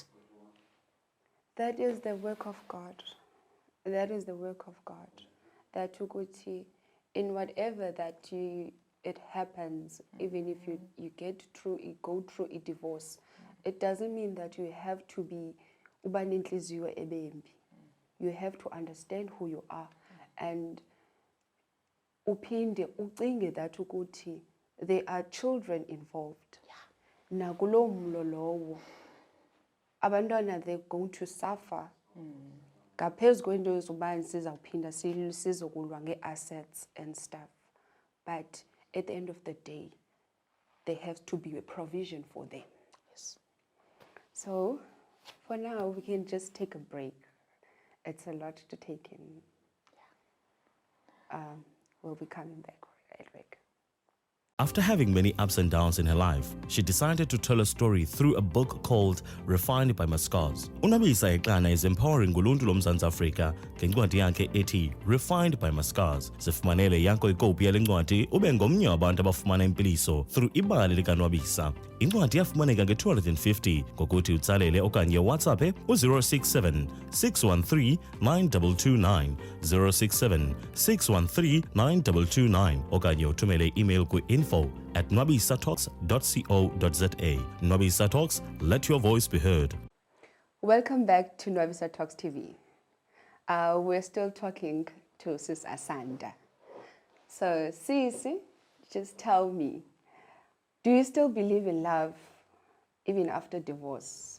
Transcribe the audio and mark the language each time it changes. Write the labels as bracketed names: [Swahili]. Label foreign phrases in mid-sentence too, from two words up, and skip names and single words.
[English] That is the work of God. That is the work of God. That ukuthi in whatever that it happens, even if you go through a divorce, it doesn't mean that you have to be [Xhosa] uba nenhliziyo ebembi. [English] You have to understand who you are, and [Xhosa] uphinde ucinge [English] that ukuthi there are children involved. [Xhosa] Nakulo mlo lowo abantwana, [English] they're going to suffer. [Xhosa] Ngaphezu kwento yozubani sizawuphinda sizokulwa nge- [English] assets and stuff. But at the end of the day, there has to be a provision for them. Yes. So for now, we can just take a break. It's a lot to take in. We'll be coming back right back. After having many ups and downs in her life, she decided to tell a story through a book called Refined by My Scars. [Xhosa] Nwabisa Eklana [English] is empowering [Xhosa] uluntu loMzantsi Afrika ngencwadi yakhe ethi Refined by My Scars. Sifumanele yakho ikopi yale ncwadi ube ngomnye wabantu abafumana impiliso through ibali likaNwabisa. Incwadi yafumaneka nge-250 ngokuthi utsalele okanye WhatsApp u-067 613 9229 067 613 9229 okanye uthumele email ku-info@nwabisatalks.co.za. [English] Nwabisa Talks, let your voice be heard. Welcome back to Nwabisa Talks TV. We're still talking to Sis Asanda. So, Sisi, just tell me, do you still believe in love even after divorce?